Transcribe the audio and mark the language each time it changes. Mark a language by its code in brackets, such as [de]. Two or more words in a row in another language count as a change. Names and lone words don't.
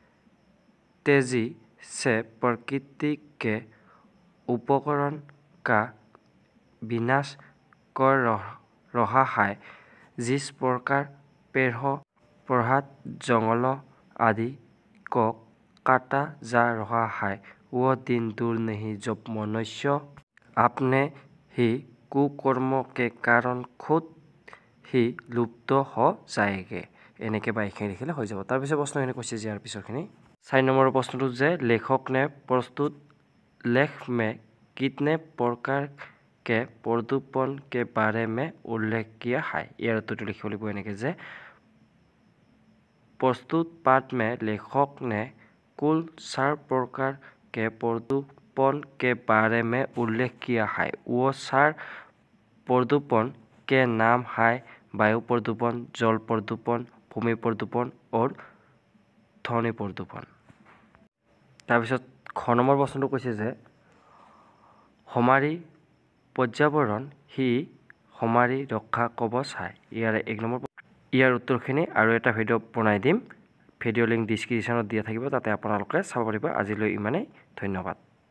[hi] तेजी से प्रकृति के उपकरण का विनाश कर रहा है जिस प्रकार पेड़ों पौधों जंगलों आदि को काटा जा रहा है वो दिन दूर नहीं जब मनुष्य अपने ही कुकर्मों के कारण खुद ही लुप्त हो जाएंगे। [as] এনেকৈ বা এইখিনি লিখিলে হৈ যাব। তাৰপিছত প্ৰশ্নখিনি কৈছে যে ইয়াৰ পিছৰখিনি 4 নম্বৰ প্ৰশ্নটো যে [hi] लेखक ने प्रस्तुत लेख में कितने प्रकार के प्रदूषण के बारे में उल्लेख किया है। [as] ইয়াৰ উত্তৰটো লিখিব লাগিব এনেকৈ যে [hi] प्रस्तुत पाठ में लेखक ने कुल 4 प्रकार के प्रदूषण के बारे में उल्लेख किया है। वो 4 प्रदूषण के नाम है वायु प्रदूषण, जल प्रदूषण, भूमि प्रदूषण और ध्वनि प्रदूषण। [as] তাৰপিছত খ নম্বৰ প্ৰশ্নটো কৈছে যে [hi] हमारी पर्यावरण ही हमारी रक्षा कवच है। [as] ইয়াৰে 1 নম্বৰ ইয়াৰ উত্তৰখিনি আৰু এটা ভিডিঅ' বনাই দিম। ভিডিঅ' লিংক ডিছক্ৰিপশ্যনত দিয়া থাকিব, তাতে আপোনালোকে চাব পাৰিব। আজিলৈ ইমানেই, ধন্যবাদ।